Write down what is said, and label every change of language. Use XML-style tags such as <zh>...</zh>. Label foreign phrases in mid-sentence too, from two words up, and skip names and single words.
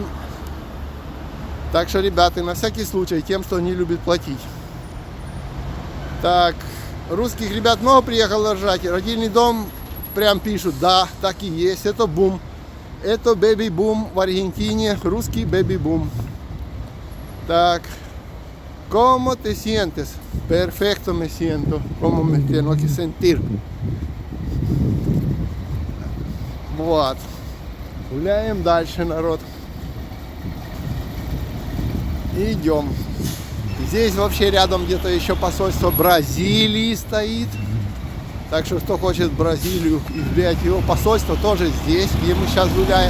<ru>Так что, ребята, на всякий случай, тем, кто не любит платить. Так, русских ребят много приехало ржать. Родильный дом прям пишут, да, так и есть. Это бум. Это бэби-бум в Аргентине. Русский бэби-бум. Так.</ru> <es>¿Cómo te sientes? Perfecto me siento. ¿Cómo me tengo que sentir?</es> <ru>Вот. Гуляем дальше, народ. Идем. Здесь вообще рядом где-то еще посольство Бразилии стоит. Так что, кто хочет в Бразилию и взять его посольство, тоже здесь, где мы сейчас гуляем.</ru>